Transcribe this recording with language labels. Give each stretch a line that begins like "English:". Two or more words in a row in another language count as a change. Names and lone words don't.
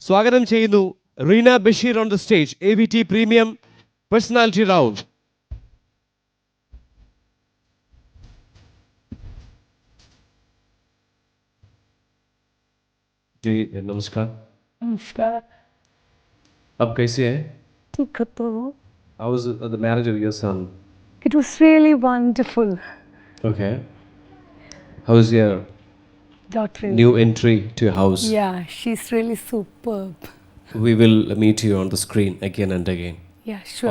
Malayalam: സ്വാഗതം ചെയ്യുന്നു റീന ബഷീർ
English: on the stage. AVT premium personality round.
Hindi: जी नमस्कार. नमस्कार. अब कैसे हैं? ठीक तो.
English: How was the marriage of your son? It was really wonderful. Okay. How was your Daughter. new entry to your house? Yeah, she's really superb. We will meet you on the screen again and again. Yeah, sure.